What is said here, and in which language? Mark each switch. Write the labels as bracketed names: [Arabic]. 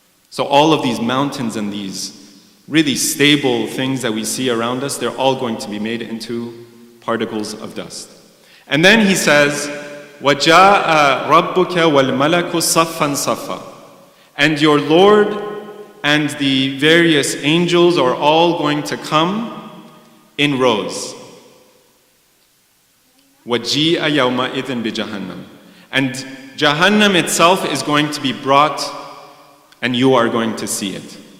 [English] So all of these mountains and these really stable things that we see around us, they're all going to be made into particles of dust. And then He says, [Arabic] وَجَاءَ رَبُّكَ وَالْمَلَكُ صَفًّا صَفًّا. [English] And your Lord and the various angels are all going to come in rows. [Arabic] وَجِيءَ يَوْمَئِذٍ بِجَهَنَّمْ. [English] And Jahannam itself is going to be brought, and you are going to see it.